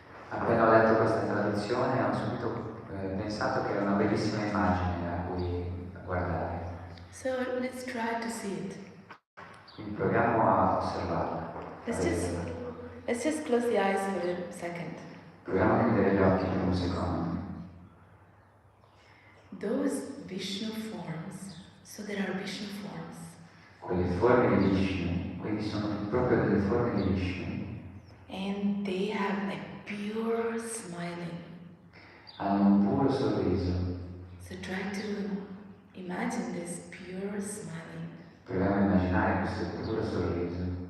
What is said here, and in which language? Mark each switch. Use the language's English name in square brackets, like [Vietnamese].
[Italian] Appena ho letto questa traduzione ho subito pensato che era una bellissima immagine a cui guardare. [English] So let's try to see it. [Italian] Quindi proviamo a osservarla. [English] Let's just close the eyes for a second. [Italian] Proviamo a chiudere gli occhi per un secondo. [English] Those Vishnu forms, so there are Vishnu forms. [Italian] Quelle forme di Vishnu, quindi sono proprio delle forme di Vishnu. [English] And they have a pure smiling. [Italian] Hanno un puro sorriso. [English] So try to imagine this pure smiling. [Italian] Proviamo a immaginare questo puro sorriso.